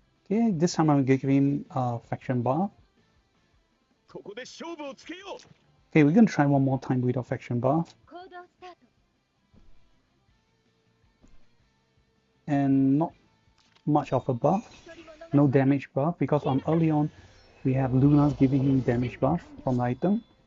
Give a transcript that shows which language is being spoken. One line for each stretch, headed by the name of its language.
English: okay, this time I'm gonna give him a faction buff.
Japanese: ここで勝負をつけよう。
English: Okay, we're gonna try one more time with our faction buff.
Japanese: 行動スタート。
English: And not much of a buff, no damage buff, because on early on we have Luna's giving him damage buff from the item.